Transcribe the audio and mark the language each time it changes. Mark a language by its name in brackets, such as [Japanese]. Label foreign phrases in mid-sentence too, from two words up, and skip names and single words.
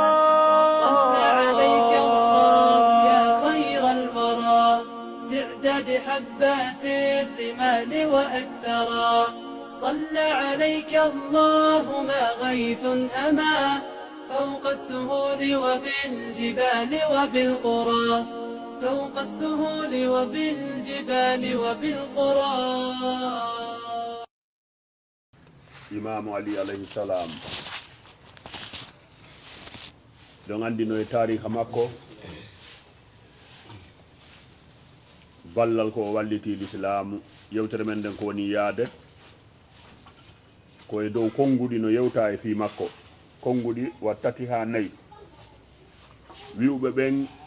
[Arabic] صلى عليك الله يا خير الورى تعداد حبات الرمال وأكثرا صلى عليك الله ما غيث أما فوق السهول وبالجبال وبالقرى فوق السهول وبالجبال وبالقرى. [Fula] Imam Ali [Arabic] عليه السلام [Fula] don andino e tariha makko ballal ko walliti l'islam yewtere men den ko woni yaade ko e dow kongudi no yewta e fi makko kongudi wattati ha nayi wi'uɓe ɓen